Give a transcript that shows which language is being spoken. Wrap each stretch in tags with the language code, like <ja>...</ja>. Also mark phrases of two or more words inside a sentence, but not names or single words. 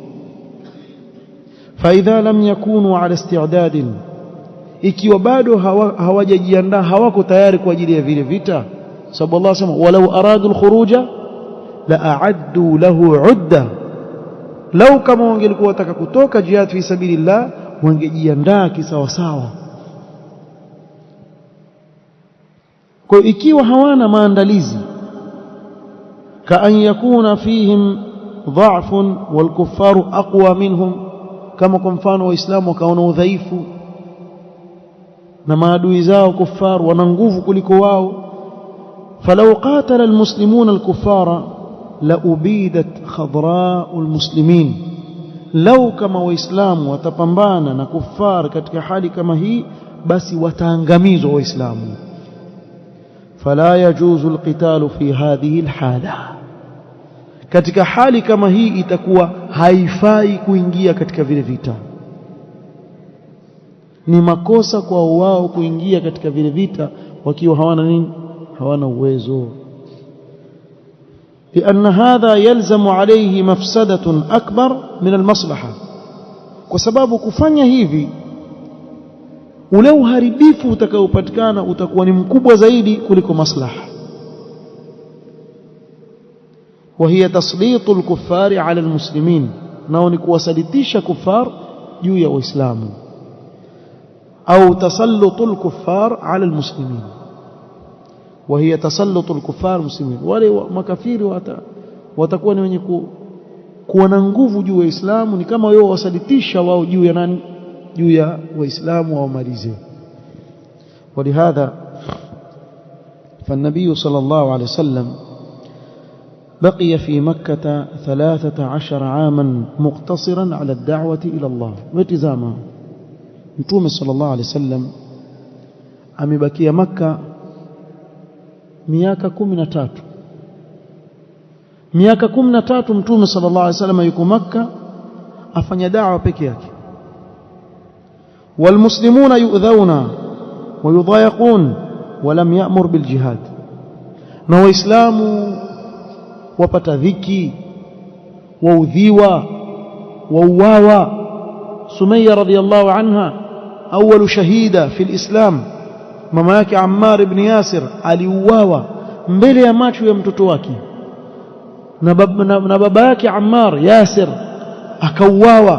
<ar>فإذا لم يكونوا على استعداد,</ar> <sw>ikiwa bado hawajajiandaa, hawako tayari kwa ajili ya vile vita, sababu Allah sema</sw> <ar>ولو أرادوا الخروج لأعدوا له عدة,</ar> <sw>lau kama wangelikuwa wataka kutoka</sw> <ar>جهاد في سبيل الله</ar> <sw>wangejiandaa kisawasawa. Kwa ikiwa hawana maandalizi,</sw> <ar>كأن يكون فيهم ضعف والكفار أقوى منهم,</ar> <sw>kama kwa mfano waislamu wakaona udhaifu na maadui zao kuffar wana nguvu kuliko wao.</sw> <ar>فلو قاتل المسلمون الكفار لأبيدت خضراء المسلمين,</ar> <sw>لو كما waislamu watapambana na kuffar katika hali kama hii, basi wataangamizwa waislamu.</sw> <ar>فلا يجوز القتال في هذه الحالة,</ar> <sw>katika hali kama hii itakuwa haifai kuingia katika vile vita. Ni makosa kwa wao kuingia katika vile vita wakiwa hawana nini? Hawana uwezo.</sw> <ar>لأن هذا يلزم عليه مفسدة أكبر من المصلحة,</ar> <sw>kwa sababu kufanya hivi ule uharibifu utakaopatikana utakuwa ni mkubwa zaidi kuliko maslaha.</sw> <ar>وهي تسليط الكفار على المسلمين,</ar> <sw>nao ni kuwasalitisha kufar juu ya waislamu, au</sw> <ar>tasallutu الكفار على المسلمين. وهي تسلط الكفار المسلمين,</ar> <sw>wale makafiri watakuwa ni wenye kuwa na nguvu juu ya Uislamu, ni kama wao wasalitisha wao juu ya nani? Juu ya waislamu wamalize.</sw> <ar>ولهذا فالنبي صلى الله عليه وسلم بقي في مكة 13 عاما مقتصرا على الدعوة إلى الله واتزاما.</ar> <sw>متوم</sw> <ar>صلى الله عليه وسلم</ar> <sw>amebakia Makka miaka 13. miaka 13 Mtume</sw> <ar>صلى الله عليه وسلم</ar> <sw>yuko Makka afanya da'wa peke yake.</sw> <ar>والمسلمون يؤذون ويضايقون ولم يأمر بالجهاد,</ar> <sw>na waislamu wapata dhiki, waudhiwa, wauawa. Sumayya</sw> <ar>رضي الله عنها أول شهيدة في الإسلام,</ar> <sw>mama yake Ammar ibn Yasir aliuawa mbele ya macho ya mtoto wake, na baba yake Ammar Yasir akauawa.</sw>